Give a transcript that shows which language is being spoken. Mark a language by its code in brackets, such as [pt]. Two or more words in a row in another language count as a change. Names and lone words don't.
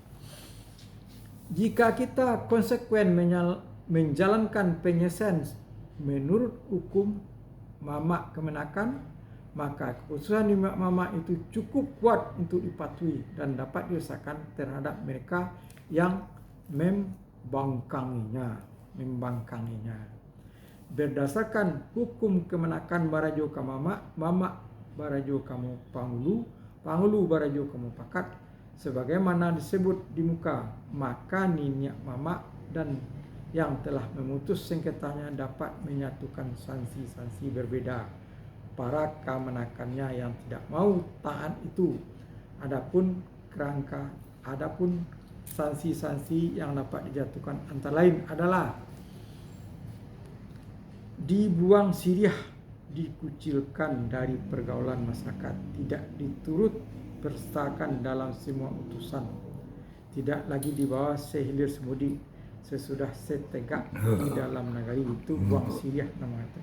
[id] Jika kita konsekuen menjalankan penyelesaian menurut hukum mamak kemenakan, maka keputusan mamak itu cukup kuat untuk dipatuhi dan dapat dirasakan terhadap mereka yang membangkanginya. Berdasarkan hukum kemenakan [min] barajo ka mamak barajo kamu pangulu barajo kamu pakat, [id] sebagaimana disebut di muka, maka niniak mamak dan yang telah memutus sengketanya dapat menyatukan sanksi-sanksi berbeda para kemenakannya yang tidak mau taat itu. Adapun sanksi-sansi yang dapat dijatuhkan antara lain adalah [min] dibuang siriah, [id] dikucilkan dari pergaulan masyarakat, tidak diturut bersertakan dalam semua utusan, tidak lagi dibawa sehilir semudi sesudah setegak di dalam negeri, itu [min] buang siriah [id] namanya.